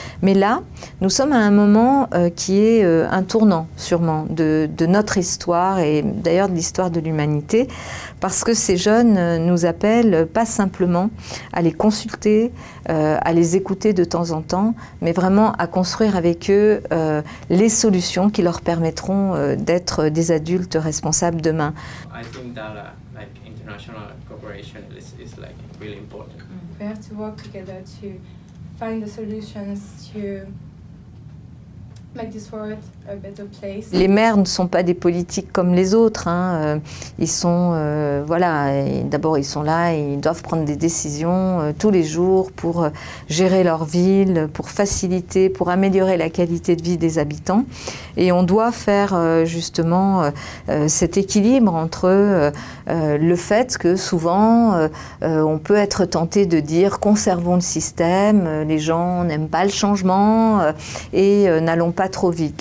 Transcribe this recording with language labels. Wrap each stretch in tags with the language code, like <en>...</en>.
<fr>Mais là, nous sommes à un moment qui est un tournant sûrement de notre histoire et d'ailleurs de l'histoire de l'humanité, parce que ces jeunes nous appellent pas simplement à les consulter, à les écouter de temps en temps, mais vraiment à construire avec eux les solutions qui leur permettront d'être des adultes responsables demain.</fr> <en>I think that like international cooperation is like really important. We have to work together to find the solutions to make this world a better place.</en> <fr>Les maires ne sont pas des politiques comme les autres. Hein. Ils sont, voilà, d'abord ils sont là, et ils doivent prendre des décisions tous les jours pour gérer leur ville, pour faciliter, pour améliorer la qualité de vie des habitants. Et on doit faire justement cet équilibre entre le fait que souvent on peut être tenté de dire conservons le système, les gens n'aiment pas le changement et n'allons pas trop vite.</fr>